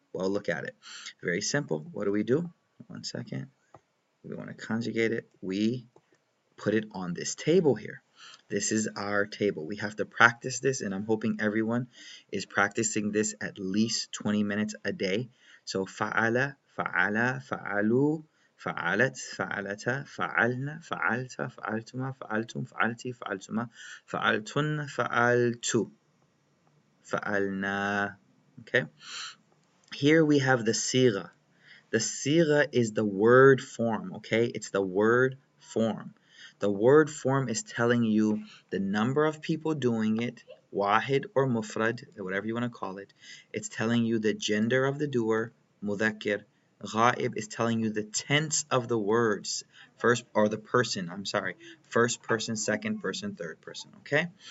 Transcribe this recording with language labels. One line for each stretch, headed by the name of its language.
English: Well, look at it. Very simple. What do? One second. We want to conjugate it. We put it on this table here. This is our table. We have to practice this, and I'm hoping everyone is practicing this at least 20 minutes a day.
Arabic: So fa'ala, fa'ala, fa'alu, فعلت فعلتا فعلنا فعلت فعلتما فعلتم فعلتي فعلتما فعلتن فعلت فعلنا.
English: Okay, here we have the sigha. The sigha is the word form. Okay, it's the word form. The word form is telling you the number of people doing it, wahid or mufrad, whatever you want to call it. It's telling you the gender of the doer, mudhakkir. Ghaib is telling you the tense of the words, first or the person, I'm sorry, first person, second person, third person, okay?